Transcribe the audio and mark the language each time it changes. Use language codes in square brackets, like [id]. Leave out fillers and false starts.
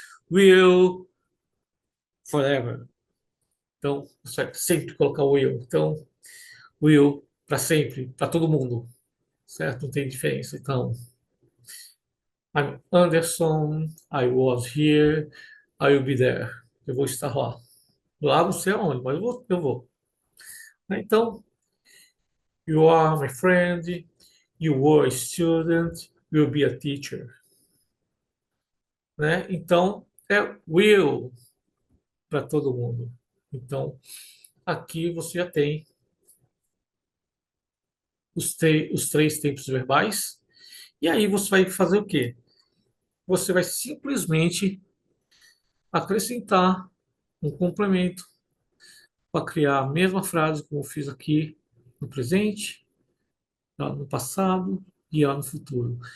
[en] Will forever. [pt] Então, você vai sempre colocar o will. Então, will para sempre, para todo mundo. Certo? Não tem diferença. [en] Então, I'm Anderson, I was here, I will be there. [pt] Eu vou estar lá. Lá não sei aonde, mas eu vou. [en] Então, you are my friend, you were a student, will be a teacher. [pt] Né? Então, é will para todo mundo. Então, aqui você já tem os três tempos verbais. E aí você vai fazer o quê? Você vai simplesmente acrescentar um complemento para criar a mesma frase como eu fiz aqui no presente, lá no passado e lá no futuro.